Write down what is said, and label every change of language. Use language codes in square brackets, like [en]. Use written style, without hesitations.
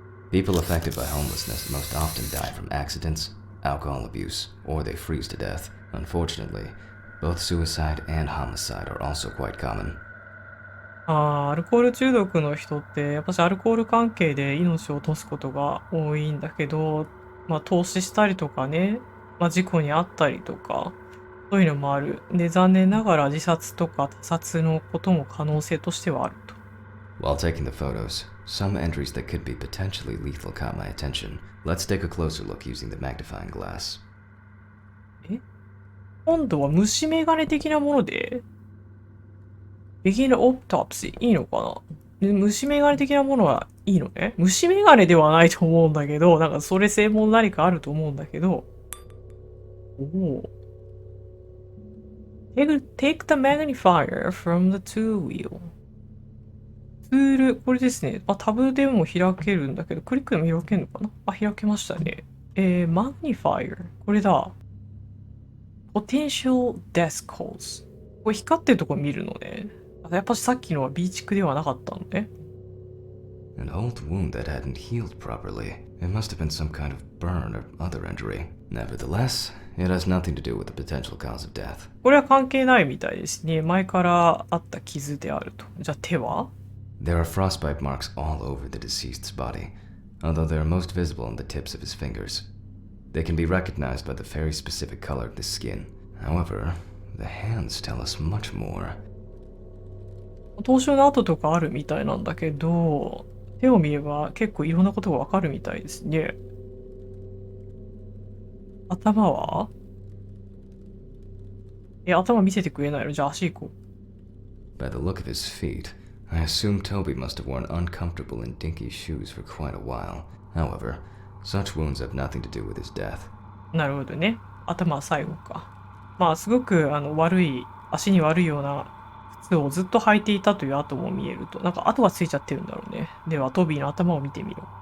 [en] People affected by homelessness most often die from accidents, alcohol abuse, or they freeze to death. Unfortunately, both suicide and homicide are also quite common. [ja] アルコール中毒の人ってやっぱしアルコール関係で命を落とすことが多いんだけど、投資したりとかね、事故に遭ったりとか、そういうのもある。で、残念ながら自殺とか他殺のことも可能性としてはあると。 [en] While taking the photos, some entries that could be potentially lethal caught my attention. Let's take a closer look using the magnifying glass. [ja] 今度は虫眼鏡的なもので、 [en] Begin Autopsy [ja] いいのかな？虫眼鏡的なものはいいのね。虫眼鏡ではないと思うんだけど、なんかそれ専門何かあると思うんだけど、おお。 [en] Take the magnifier from the tool wheel. [ja] ツール、これですね。タブでも開けるんだけど、クリックでも開けるのかな？開けましたね。マグニファイア。これだ。 [en] Potential death cause。 [ja] これ光ってるとこ見るのね。やっぱさっきのは B 地区ではなかったのね。 [en] An old wound that hadn't healed properly. It must have been some kind of burn or other injury. Nevertheless, it has nothing to do with the potential cause of death. [ja] これは関係ないみたいですね。前からあった傷であると。じゃあ手は？ [en] There are frostbite marks all over the deceased's body, although they are most visible on the tips of his fingers. They can be recognized by the very specific color of the skin. However, the hands tell us much more. [ja] 凍傷の跡とかあるみたいなんだけど、手を見れば結構いろんなことがわかるみたいですね。頭は？頭見せてくれないの？じゃあ足行こう。 [en] By the look of his feet, I assume Toby must have worn uncomfortable and dinky shoes for quite a while. However, such wounds have nothing to do with his death. [ja] なるほどね。頭は最後か。すごく足に悪いような靴をずっと履いていたという跡も見えると。なんか跡がついちゃってるんだろうね。では、トビーの頭を見てみよ